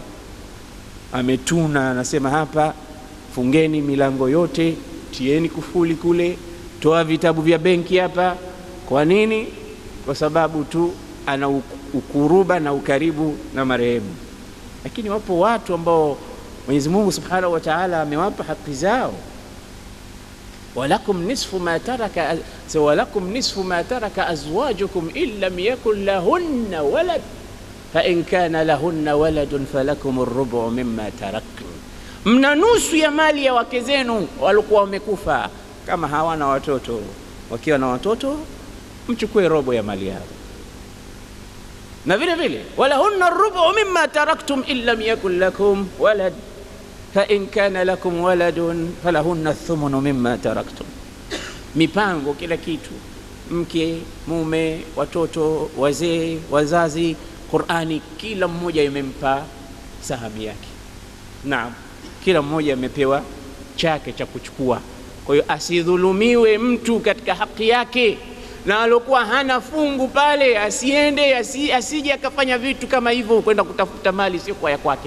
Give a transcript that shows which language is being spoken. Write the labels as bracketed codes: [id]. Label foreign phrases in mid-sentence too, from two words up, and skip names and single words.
[sw] Ametuna, anasema hapa fungeni milango yote, tieni kufuli kule, toa vitabu vya benki hapa. Kwa nini? Kwa sababu tu ana ukuruba na ukaribu na marehemu. Lakini wapo watu ambao Mwenyezi Mungu [ar] سبحانه وتعالى [sw] amewapa haki zao. [ar] ولكم نصف ما ترك أزواجكم إن لم يكن لهن ولد فإن كان لهن ولد فلكم الربع مما تركتم. [sw] Mna nusu ya mali ya wake zenu walikuwa wamekufa kama hawana watoto. Wakiwa na watoto, mchukue robo ya mali yao. Na vile vile [ar] ولهن الربع مما تركتم إن لم يكن لكم ولد فإن كان لكم ولد فلهن الثمن مما تركتم. [sw] Mipango kila kitu, mke, mume, watoto, wazee, wazazi, Qur'ani kila mmoja imempa sahami yake. Naam, kila mmoja amepewa chake cha kuchukua. Kwa hiyo asidhulumiwe mtu katika haki yake, na alokuwa hana fungu pale asiende, asije akafanya vitu kama hivyo kwenda kutafuta mali sio kwa ya kwake.